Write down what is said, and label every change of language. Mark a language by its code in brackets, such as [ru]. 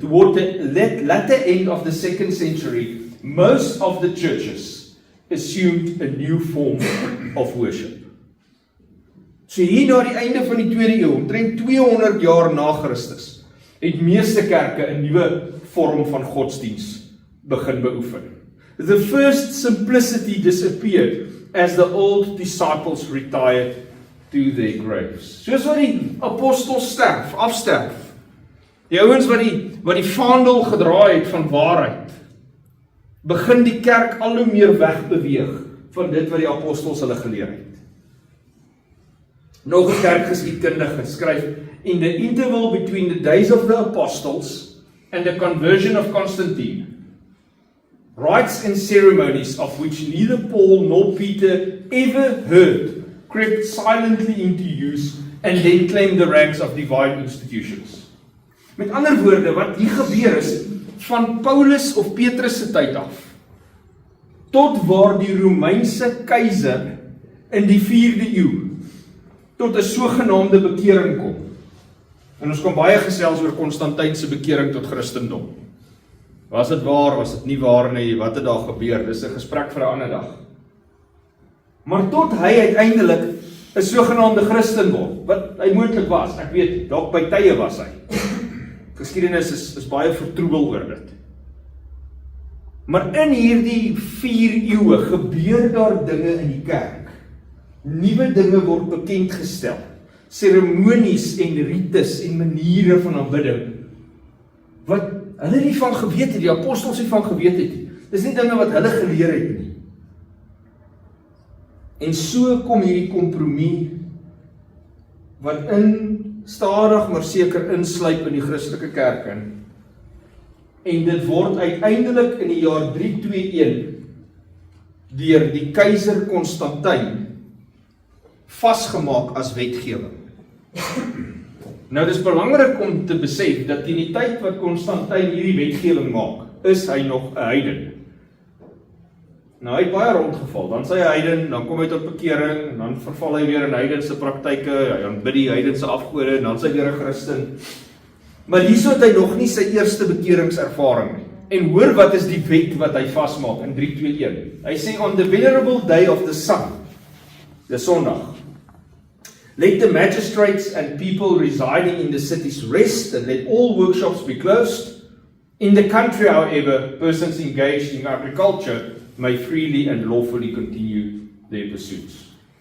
[en] Toward the latter end of the 2nd century, most of the churches assumed a new form of worship. [af] So hier na die einde van die 2de eeu, omtrent 200 jaar na Christus, het meeste kerke 'n nuwe vorm van godsdiens begin beoefen. [en] The first simplicity disappeared as the old disciples retired to their graves. [af] Soos wat die apostels afsterf. Die ouens wat die vaandel gedra het van waarheid, begin die kerk al hoe meer wegbeweeg van dit wat die apostels hulle geleer het. Nog 'n kerkgeskiedkundige skryf, [en] in the interval between the days of the apostles and the conversion of Constantine, rites and ceremonies of which neither Paul nor Peter ever heard crept silently into use and then claimed the ranks of divine institutions. [af] Met ander woorde, wat hier gebeur is, van Paulus of Petrus se tyd af, tot waar die Romeinse keiser in die 4de eeu, tot 'n sogenaamde bekering kom. En ons kan baie gesels oor Konstantyn se bekering tot Christendom. Was dit waar, was dit nie waar nie, wat het daar gebeur? Dis 'n gesprek vir 'n ander dag. Maar tot hy uiteindelik 'n sogenaamde Christen word, wat hy moontlik was, ek weet, dalk by tye was hy. Geskiedenis is baie vertroebel oor dit. Maar in hierdie 4 eeue gebeur daar dinge in die kerk. Nuwe dinge word bekend gestel. Seremonies en rites en maniere van aanbidding. Wat hulle nie van geweet het, die apostels nie van geweet het nie. Dis nie dinge wat hulle geleer het nie. En so kom hierdie kompromie wat stadig maar seker insluip in die Christelike kerk in. En dit word uiteindelik in die jaar 321 deur die keiser Konstantyn vasgemaak as wetgewing. Nou dis belangrik om te besef dat in die tyd wat Konstantyn hierdie wetgewing maak, is hy nog 'n heiden. Nou hy het baie rondgeval, dan sê hy heiden, dan kom hy tot bekering, en dan verval hy weer in heidense praktyke, hy aanbid die heidense afgode, en dan sê hy weer 'n Christen. Maar hierso het hy nog nie sy eerste bekeringservaring nie. En hoor wat is die wet wat hy vasmaak in 321. Hy sê, [en] on the venerable day of the sun, the Sondag, let the magistrates and people residing in the cities rest, and let all workshops be closed. In the country, however, persons engaged in agriculture may freely and lawfully continue their pursuits.